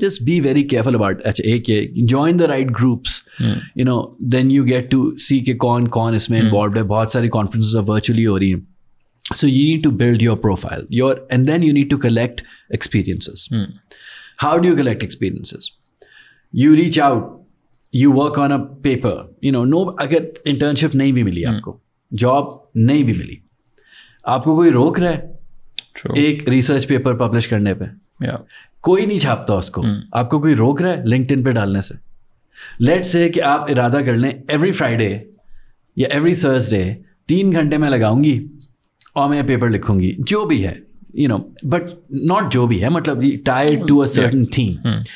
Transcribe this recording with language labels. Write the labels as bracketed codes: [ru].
[en] Just be very careful about. [ur] اچھا ایک ہے [en] join the right groups, then you get to see [ur] کہ کون اس میں انوالوڈ ہے. بہت ساری کانفرنسز اب ورچولی ہو رہی ہیں. [en] So you need to build your profile, and then you need to collect experiences. How do you collect experiences? You reach out, you work on a paper. [ur] اگر internship نہیں بھی ملی آپ کو, جاب نہیں بھی ملی, آپ کو کوئی روک رہا ہے ایک ریسرچ پیپر پبلش کرنے پہ, کوئی نہیں چھاپتا اس کو, آپ کو کوئی روک رہا ہے لنکڈ ان پہ ڈالنے سے. لیٹس سے کہ آپ ارادہ کر لیں [en] every Friday یا every Thursday [ur] 3 گھنٹے میں لگاؤں گی اور میں پیپر لکھوں گی, جو بھی ہے, بٹ ناٹ جو بھی ہے, مطلب [en] tied to a certain theme.